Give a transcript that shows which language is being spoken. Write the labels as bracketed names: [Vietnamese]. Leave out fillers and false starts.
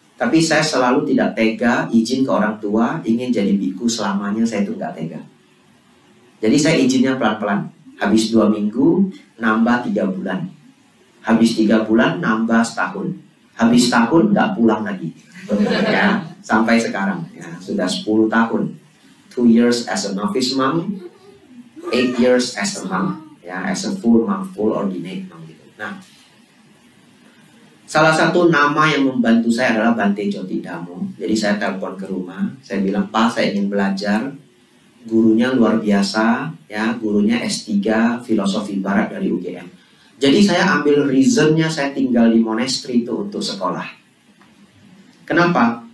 [Indonesian] Tapi saya selalu tidak tega izin ke orang tua ingin jadi biku selamanya, saya itu nggak tega. Jadi saya izinnya pelan-pelan. Habis 2 minggu, nambah 3 bulan. Habis 3 bulan, nambah setahun. Habis tahun, nggak pulang lagi. Ya, sampai sekarang. Ya, sudah 10 tahun. [English] 2 years as a novice monk, 8 years as a monk. Ya, as a full monk, full ordinate monk. [Indonesian] Gitu. Nah, salah satu nama yang membantu saya adalah Bante Jotidhammo. Jadi saya telepon ke rumah. Saya bilang, Pak, saya ingin belajar. Gurunya luar biasa, ya, gurunya S3 Filosofi Barat dari UGM. Jadi saya ambil reasonnya saya tinggal di monasteri itu untuk sekolah. Kenapa?